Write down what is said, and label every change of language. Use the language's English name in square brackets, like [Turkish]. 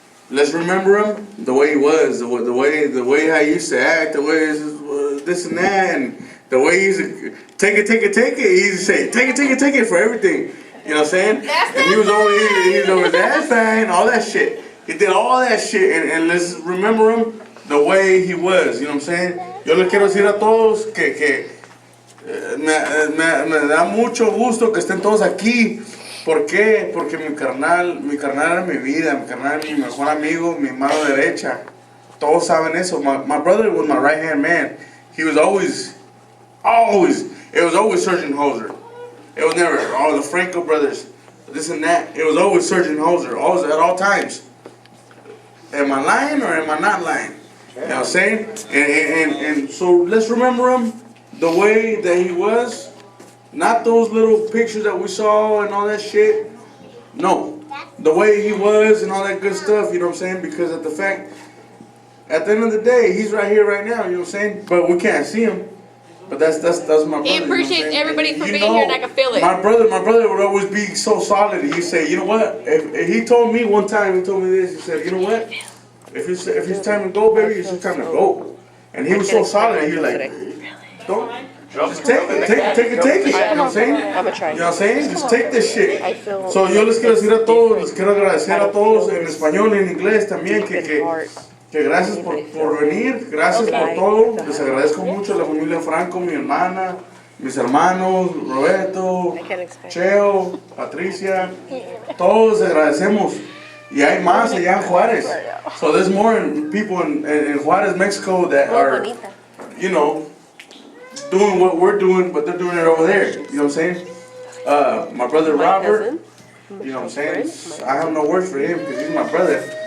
[English] Let's remember him the way he was, the way how he used to act, the way this and that, and the way he used to take it. He used to say, take it for everything. You know what I'm saying? And he was over that's fine, all that shit. He did all that shit, and let's remember him the way he was. You know what I'm saying? [Spanish] Yo les quiero decir a todos que me da mucho gusto que estén todos aquí. ¿Por qué? Porque mi carnal era mi vida, mi carnal era mi mejor amigo, mi mano derecha. Todos saben eso. [English] My brother was my right hand man. He was always, it was always Surgeon Hoser. It was never, the Franco brothers, this and that. It was always Surgeon Hoser, always at all times. Am I lying or am I not lying? You know what I'm saying? And so let's remember him the way that he was. Not those little pictures that we saw and all that shit. No. The way he was and all that good stuff, you know what I'm saying? Because at the end of the day, he's right here right now, you know what I'm saying? But we can't see him. But that's my brother. He appreciates you know everybody for you being here, and I can feel it. My brother would always be so solid. He'd say, you know what? If he told me one time, he told me this, he said, you know what? If it's time to go, baby, it's just time to go. And he was so solid, he was like, don't, just take it, you know what I'm saying? You know what I'm saying? Just take this shit. [Spanish] So yo les quiero decir a todos, les quiero agradecer a todos en español y en inglés también, que gracias por venir, gracias por todo. Les agradezco mucho a la familia Franco, mi hermana, mis hermanos, Roberto, Cheo, Patricia, todos les agradecemos. Y hay más allá en Juárez. [English] So there's more people in Juárez, Mexico that are, you know, doing what we're doing, but they're doing it over there. You know what I'm saying? My brother Robert, you know what I'm saying? I have no words for him because he's my brother.